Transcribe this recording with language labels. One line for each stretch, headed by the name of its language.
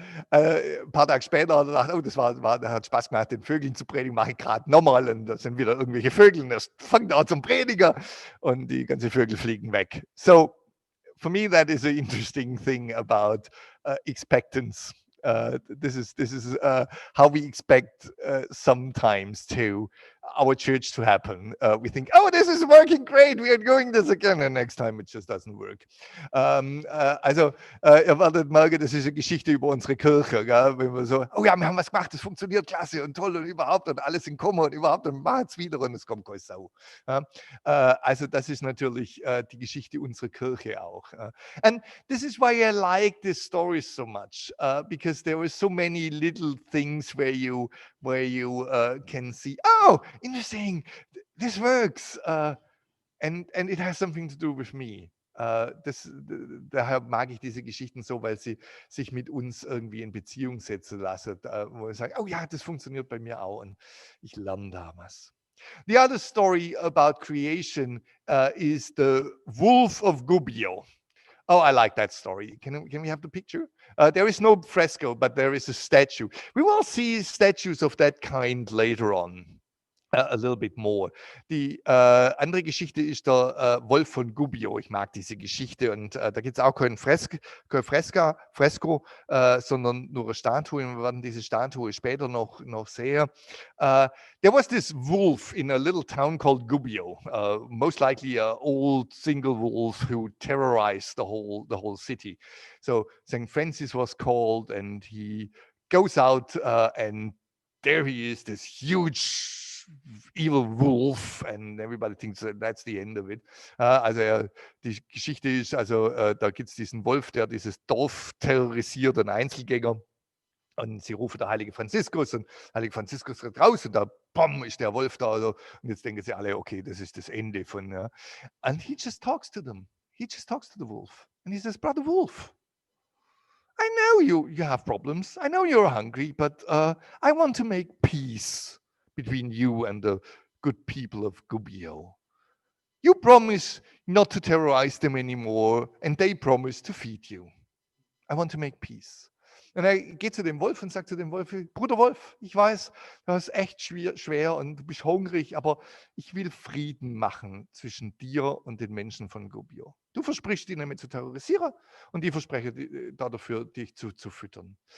German: Ein paar Tage später hat er gedacht, oh, das hat Spaß gemacht, den Vögeln zu predigen, mache ich gerade nochmal, und da sind wieder irgendwelche Vögel, und das fängt an zum Prediger und die ganzen Vögel fliegen weg.
English: So, for me, that is an interesting thing about expectance. This is how we expect sometimes to our church to happen. We think, oh, this is working great, we are doing this again, and next time it just doesn't work.
German: Also, ihr werdet merken, das ist eine Geschichte über unsere Kirche, gell? Wenn wir so, oh ja, wir haben was gemacht, das funktioniert klasse und toll und überhaupt und alles in Kommen und überhaupt, und machen es wieder und es kommt keine Sau. Also das ist natürlich die Geschichte unserer Kirche auch.
English: And this is why I like this story so much, because there were so many little things where you can see, oh, interesting, this works, and it has something to do with me.
German: Daher mag ich diese Geschichten so, weil sie sich mit uns irgendwie in Beziehung setzen lassen, wo ich sage, oh ja, das funktioniert bei mir auch, und ich lerne da was.
English: The other story about creation is the wolf of Gubbio. Oh, I like that story. Can we have the picture? There is no fresco, but there is a statue. We will see statues of that kind later on. A little bit more.
German: Die andere Geschichte ist der Wolf von Gubbio. Ich mag diese Geschichte, und da gibt es auch kein Fresko, sondern nur eine Statue. Wir werden diese Statue später noch sehen.
English: There was this wolf in a little town called Gubbio, most likely an old single wolf who terrorized the whole city. So St. Francis was called, and he goes out, and there he is, this huge evil wolf, and everybody thinks that's the end of it.
German: Also die Geschichte ist, da gibt es diesen Wolf, der dieses Dorf terrorisiert, ein Einzelgänger, und sie rufen der heilige Franziskus, und heilige Franziskus tritt raus, und da bam, ist der Wolf da, und jetzt denken sie alle, okay, das ist das Ende von,
English: and he just talks to them. He just talks to the wolf, and he says, Brother Wolf, I know you have problems, I know you're hungry, but I want to make peace between you and the good people of Gubbio. You promise not to terrorize them anymore, and they promise to feed you. I want to make peace.
German: Und er geht zu dem Wolf und sagt zu dem Wolf, Bruder Wolf, ich weiß, das ist echt schwer und du bist hungrig, aber ich will Frieden machen zwischen dir und den Menschen von Gubbio. Du versprichst ihnen nicht zu terrorisieren, und die versprechen dafür, dich zu füttern.